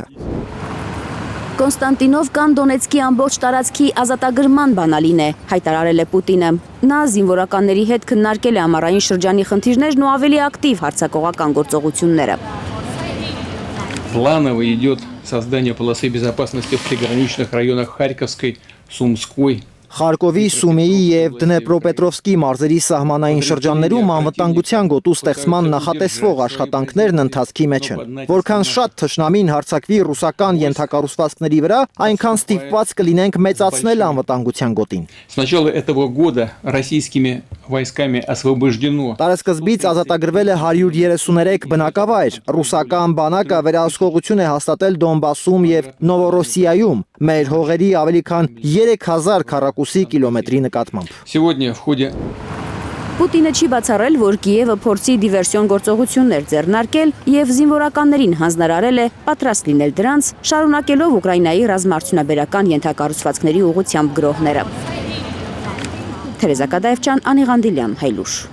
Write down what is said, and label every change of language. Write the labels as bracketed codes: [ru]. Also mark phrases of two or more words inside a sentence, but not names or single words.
[hy] Կոնստանտինովկան Դոնեցկի ամբողջ տարածքի ազատագրման բանալին է, հայտարարել է Պուտինը։ Նա զինվորականների հետ քննարկել է ամառային շրջանի խնդիրներն ու ավելի ակտիվ հարձակողական գործողությունները։ [ru] Планово идет создание полосы безопасности в приграничных районах Харьковской, Сумской. [hy] Խարկովի, Սումեի եւ Դնեպրոպետրովսկի մարզերի սահմանային շրջաններում անվտանգության գոտու ստեղծման նախատեսվող աշխատանքներն ընթացքի մեջ են։ Որքան շատ թշնամին հարձակվի ռուսական ենթակառուցվածքների վրա, այնքան ստիպված կլինենք մեծացնել անվտանգության գոտին։ [ru] С начала этого года российскими войсками освобождено. [hy] Տարածքզբից ազատագրվել է 133 բնակավայր։ Ռուսական բանակը վերահսկողություն է հաստատել Դոնբասում եւ Նովորոսիայում։ Մեր հողերի ավելի քան 3000 քառակուսի կիլոմետրի նկատմամբ։ [ru] Сегодня в ходе [hy] Պուտինը չի բացառել, որ Կիևը փորձի դիվերսիոն գործողություններ ձեռնարկել եւ զինվորականներին հանձնարարել է պատրաստ լինել դրանց, շարունակելով Ուկրաինայի ռազմաարդյունաբերական ենթակառուցվածքների ուղղությամբ գրոհները։ Թերեզա Կադաևչյան, Անիղանդիլյան, Հայլուշ։